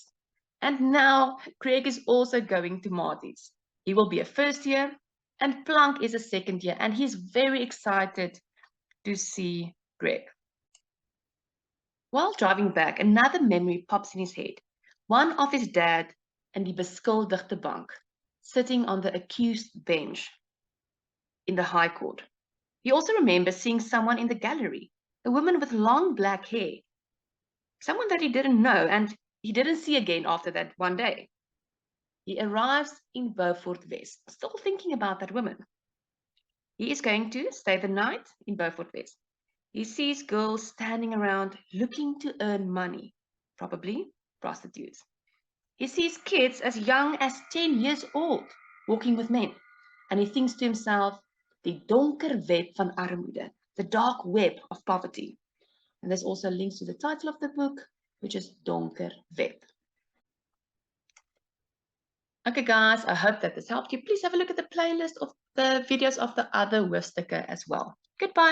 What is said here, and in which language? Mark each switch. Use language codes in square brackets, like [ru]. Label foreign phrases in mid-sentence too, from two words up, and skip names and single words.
[en] And now Greg is also going to Marty's. He will be a first year and Plank is a second year, and he's very excited to see Greg. While driving back, another memory pops in his head. One of his dad and [af] die beskuldigde bank, [en] sitting on the accused bench in the High Court. He also remembers seeing someone in the gallery, a woman with long black hair, someone that he didn't know and he didn't see again after that one day. He arrives in Beaufort West, still thinking about that woman. He is going to stay the night in Beaufort West. He sees girls standing around looking to earn money, probably prostitutes. He sees kids as young as 10 years old walking with men, and he thinks to himself, [af] die donker web van armoede, [en] the dark web of poverty. And there's also links to the title of the book, which is Donker Web. Okay, guys, I hope that this helped you. Please have a look at the playlist of the videos of the other hoofstukke as well.